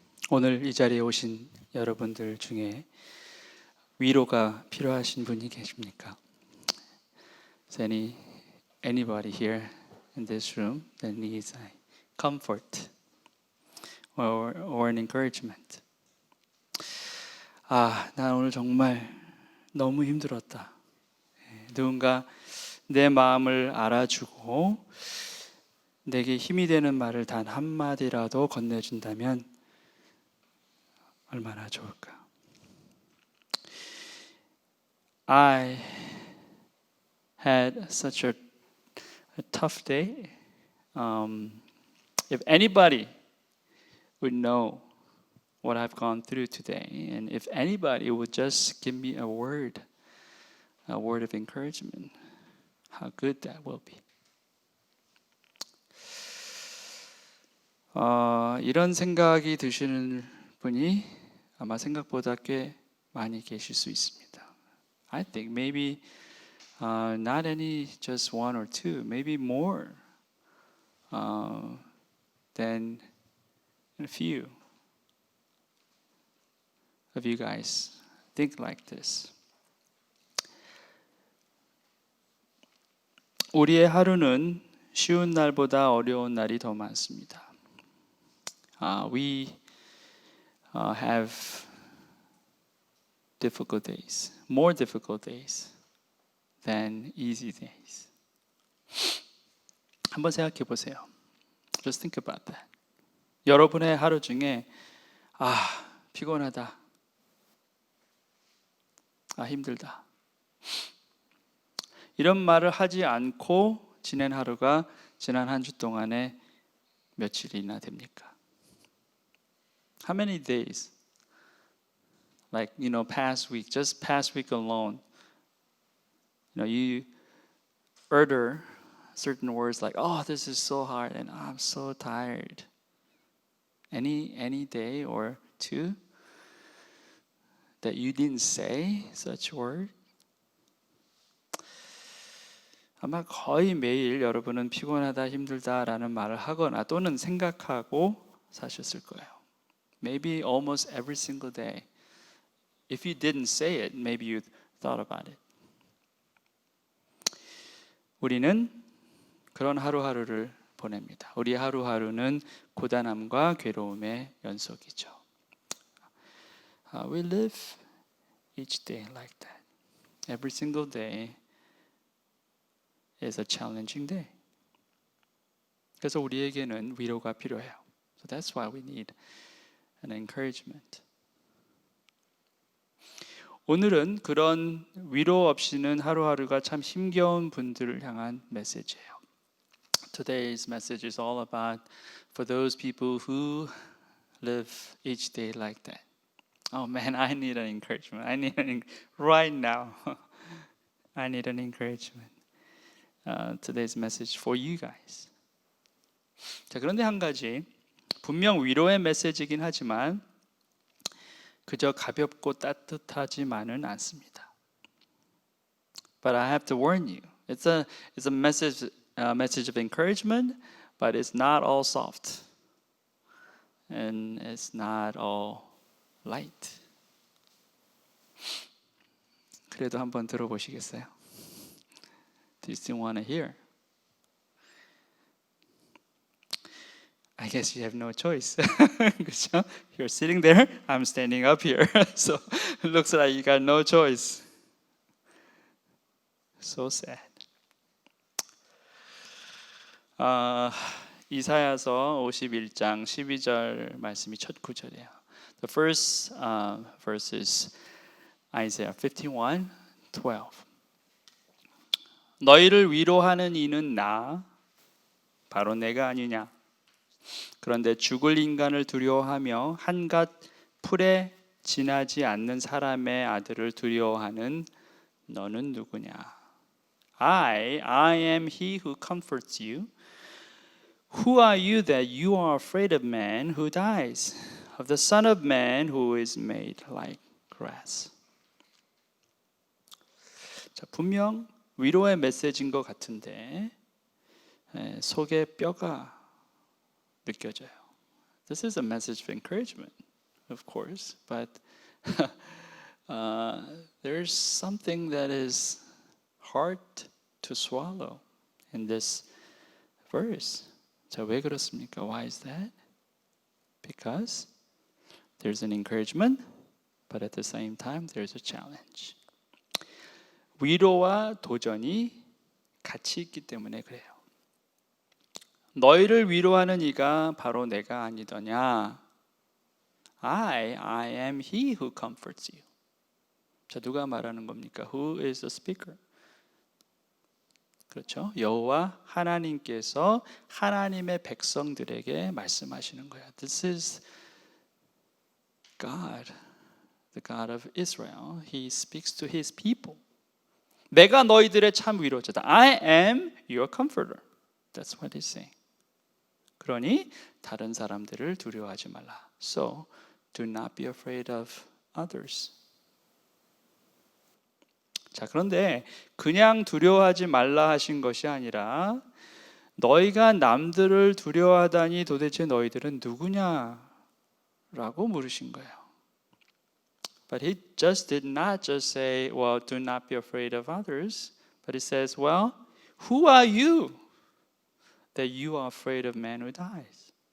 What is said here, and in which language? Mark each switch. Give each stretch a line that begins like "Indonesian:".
Korean: 오늘 이 자리에 오신 여러분들 중에 위로가 필요하신 분이 계십니까?
English: Is anybody here in this room that needs a comfort or an encouragement?
Korean: 난 오늘 정말 너무 힘들었다. 누군가 내 마음을 알아주고 내게 힘이 되는 말을 단 한마디라도 건네준다면 얼마나 좋을까.
English: I had such a tough day. If anybody would know what I've gone through today, and if anybody would just give me a word of encouragement, how good that will be.
Korean: 이런 생각이 드시는 분이 아마 생각보다 꽤 많이 계실 수 있습니다.
English: I think maybe not just one or two, maybe more than a few of you guys think like this.
Korean: 우리의 하루는 쉬운 날보다 어려운 날이 더 많습니다.
English: We have difficult days, more difficult days than easy days.
Korean: 한번 생각해 보세요.
English: Just think about that.
Korean: 여러분의 하루 중에 피곤하다, 힘들다, 이런 말을 하지 않고 지낸 하루가 지난 한 주 동안에 며칠이나 됩니까?
English: How many days? Like, past week, just past week alone, you utter certain words like, "Oh, this is so hard," and "I'm so tired." Any day or two that you didn't say such word?
Korean: 아마 거의 매일 여러분은 피곤하다, 힘들다라는 말을 하거나 또는 생각하고 사셨을 거예요.
English: Maybe almost every single day. If you didn't say it, maybe you thought about it.
Korean: 우리는 그런 하루하루를 보냅니다. 우리 하루하루는 고단함과 괴로움의 연속이죠.
English: We live each day like that. Every single day is a challenging day.
Korean: 그래서 우리에게는 위로가 필요해요.
English: So that's why we need an encouragement.
Korean: 오늘은 그런 위로 없이는 하루하루가 참 힘겨운 분들을 향한 메시지예요.
English: Today's message is all about for those people who live each day like that. Oh man, I need an encouragement. Right now. I need an encouragement. Today's message for you guys.
Korean: 자, 그런데 한 가지, 분명 위로의 메시지이긴 하지만 그저 가볍고 따뜻하지만은 않습니다.
English: But I have to warn you, it's a message of encouragement, but it's not all soft, and it's not all light.
Korean: 그래도 한번 들어보시겠어요?
English: Do you still want to hear? I guess you have no choice.
Korean: 그렇죠?
English: You're sitting there, I'm standing up here. So it looks like you got no choice. So sad.
Korean: 이사야서 51장 12절 말씀이 첫 구절이에요.
English: The first verse is Isaiah 51:12.
Korean: 너희를 위로하는 이는 나, 바로 내가 아니냐. 그런데 죽을 인간을 두려워하며 한갓 풀에 지나지 않는 사람의 아들을 두려워하는 너는 누구냐?
English: I am he who comforts you. Who are you that you are afraid of man who dies, of the Son of Man who is made like grass?
Korean: 자, 분명 위로의 메시지인 것 같은데 속에 뼈가 느껴져요.
English: This is a message of encouragement, of course, but there's something that is hard to swallow in this verse.
Korean: 자, 왜 그렇습니까?
English: Why is that? Because there's an encouragement, but at the same time there's a challenge.
Korean: 위로와 도전이 같이 있기 때문에 그래요. 너희를 위로하는 이가 바로 내가 아니더냐?
English: I am he who comforts you.
Korean: 자, 누가 말하는 겁니까?
English: Who is the speaker?
Korean: 그렇죠? 여호와 하나님께서 하나님의 백성들에게 말씀하시는 거예요.
English: This is God, the God of Israel. He speaks to his people.
Korean: 내가 너희들의 참 위로자다.
English: I am your comforter. That's what he's saying.
Korean: 그러니 다른 사람들을 두려워하지 말라.
English: So do not be afraid of others.
Korean: 자, 그런데 그냥 두려워하지 말라 하신 것이 아니라 너희가 남들을 두려워하다니 도대체 너희들은 누구냐라고 물으신 거예요.
English: But he just did not just say, well, do not be afraid of others. But he says, well, who are you that you are afraid of man who dies?